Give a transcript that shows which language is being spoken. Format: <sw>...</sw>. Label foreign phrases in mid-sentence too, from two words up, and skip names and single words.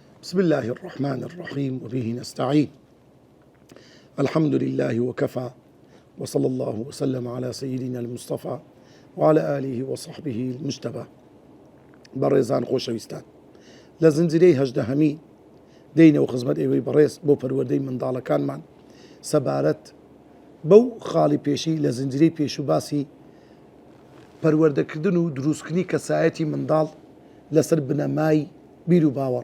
<ar>بسم الله الرحمن الرحيم وبه نستعين. الحمد لله وكفى، وصلى الله وسلم على سيدنا المصطفى وعلى آله وصحبه المجتبى.</ar> <ckb>بەڕێزان خۆشەویستان، لە زنجیرەی هەژدەهەمی دەینەوە خزمەت ئێوەی بەڕێز بۆ پەروەردەی منداڵەکانمان سەبارەت بەو خاڵی پێشی لە زنجیرەی پێشوو باسی پەروەردەکردن و دروستکردنی کەسایەتی منداڵ لەسەر بنەمای بیر و باوەڕ.</ckb>